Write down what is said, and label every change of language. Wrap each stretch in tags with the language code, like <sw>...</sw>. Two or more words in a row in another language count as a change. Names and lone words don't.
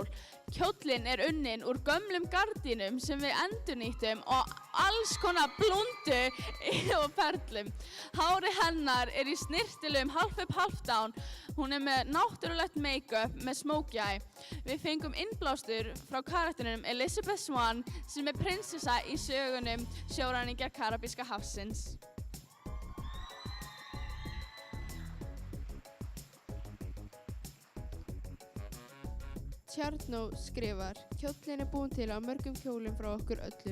<is>Kjóllinn er unninn úr gömlum gardínum sem við endurnýttum og alls konar blúndu og perlum. Hárið hennar er í snyrtilegum</is> <en>half up, half down.</en> <is>Hún er með náttúrulegt make-up með</is> <en>smokey eye.</en> <is>Við fengum innblástur frá karakterinum Elizabeth Swann sem er prinsessa í sögunum Sjóræningjar Karabíska hafsins. Tjarnó skrifar: Kjóllinn er búinn til á mörgum kjólum frá okkur öllum.</is>